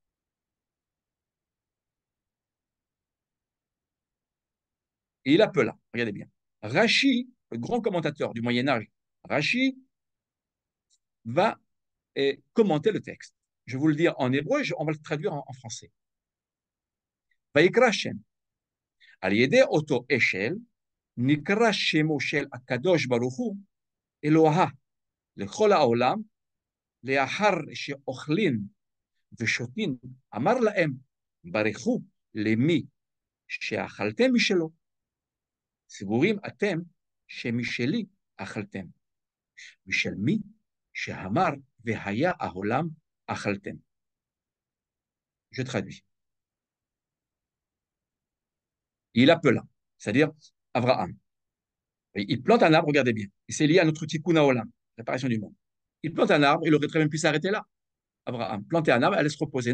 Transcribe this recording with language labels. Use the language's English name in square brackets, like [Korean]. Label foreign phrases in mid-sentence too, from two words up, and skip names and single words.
[French] Et il appela, regardez bien, Rachi, le grand commentateur du Moyen Âge, Rachi va commenter le texte. Je vais vous le dire en hébreu, on va le traduire en français. [Hebrew] ויקרא שם, על ידי אותו אשל, נקרא שמו של הקדוש ברוך הוא, אלוה, לכל העולם, לאחר שאוכלים ושותים, אמר להם, ברכו למי שאכלתם משלו, סבורים אתם שמשלי אכלתם, ושל מי שאמר והיה העולם אכלתם. [French] Je traduis. Il appela, c'est-à-dire Abraham. Il plante un arbre, regardez bien. Et c'est lié à notre [Hebrew] תיקון העולם, [French] réparation du monde. Il plante un arbre, il aurait très bien pu s'arrêter là. Abraham, planter un arbre, allait se reposer.